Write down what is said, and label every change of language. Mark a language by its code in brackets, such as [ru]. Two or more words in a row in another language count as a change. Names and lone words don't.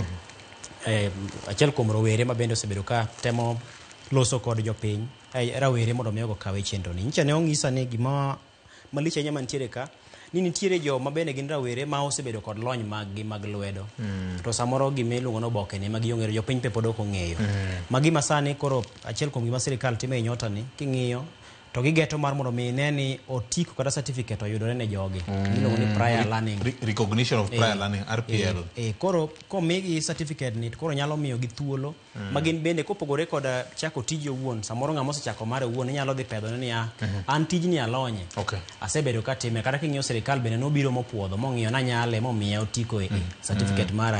[luo] achiel kuom rowere ma bende osebedo ka temo loso kod jopiny rawere mondo miyogo kawe chenro ni nyicha ne ong'isa ni gima malich ahinya mantiere ka ni nitiere jo ma bende gin rawere ma osebedo kod lony mag lwedo to samoro gimiluongo no boke ne magi ong'eyo jopiny pe pod ok ong'eyo magi masani koro achiel kuom gima sirikal timo e nyota ni king'iyo to gigeto mar mondo mi ne ni otiko kata certificate oyudore ne jogi miluongo ni [en] prior learning recognition of prior learning RPL [luo] koro komigi certificate ni koro nyalo miyo gi thuolo ma gin bende kopogore kod chako tiji owuon samoro ng'ama osechako mare owuon inyalo dhi pedho ni an tijni alonye asebedo ka time kata king'iyo sirikal bende nobiro mopuodho mong'iyo na nyale momiya otiko certificate mara